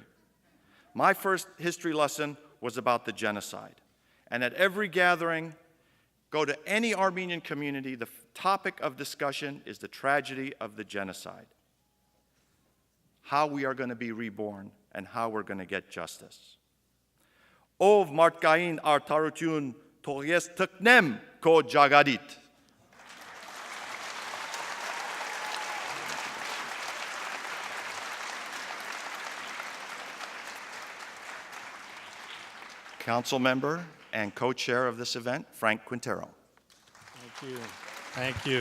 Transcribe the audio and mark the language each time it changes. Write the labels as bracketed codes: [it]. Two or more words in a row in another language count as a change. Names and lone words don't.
[en] My first history lesson was about the genocide. And at every gathering, go to any Armenian community, the topic of discussion is the tragedy of the genocide. How we are going to be reborn and how we're going to get justice. [hy] Ով մարդկային արդարություն թող ես թքնեմ քո ջագարիդ. [en] Council member and co-chair of this event, Frank Quintero. Thank you. Thank you.